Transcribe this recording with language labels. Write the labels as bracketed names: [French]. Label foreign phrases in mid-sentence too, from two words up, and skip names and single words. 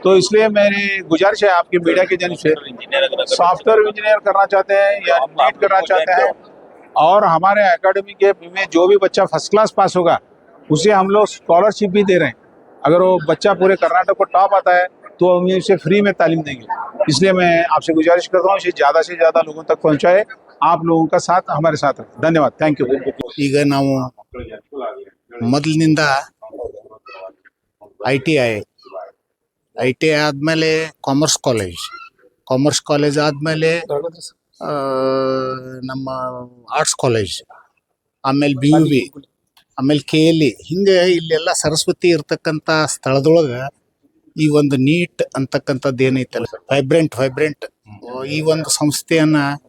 [Hindi] तो इसलिए मेरी गुजारिश है आपकी मीडिया के जरिए से, [English] software engineer [Hindi] करना चाहते हैं या नीट करना चाहते हैं, और हमारे एकेडमी के में जो भी बच्चा [English] first class [Hindi] पास होगा उसे हम लोग स्कॉलरशिप भी दे रहे हैं। अगर वो बच्चा पूरे कर्नाटक को टॉप आता है तो हम उसे फ्री में तालीम देंगे। इसलिए मैं आपसे गुजारिश करता हूँ इसे ज़्यादा से ज़्यादा लोगों तक पहुँचाए। आप लोगों का साथ हमारे साथ है। धन्यवाद, [English] thank you. [Kannada] ಈಗ ನಾವು ಮೊದಲಿನಿಂದ ITI ಆದಮೇಲೆ [English] commerce college [Kannada] ಆದಮೇಲೆ ನಮ್ಮ [English] arts college, [Kannada] ಆಮೇಲೆ BUB, ಆಮೇಲೆ KLE, ಹಿಂಗೆ ಇಲ್ಲೆಲ್ಲ ಸರಸ್ವತಿ ಇರ್ತಕ್ಕಂಥ ಸ್ಥಳದೊಳಗೆ ಈ ಒಂದು ನೀಟ್ ಅಂತಕ್ಕಂಥದ್ದು ಏನೈತಲ್ಲ, ವೈಬ್ರೆಂಟ್ ಈ ಒಂದು ಸಂಸ್ಥೆಯನ್ನು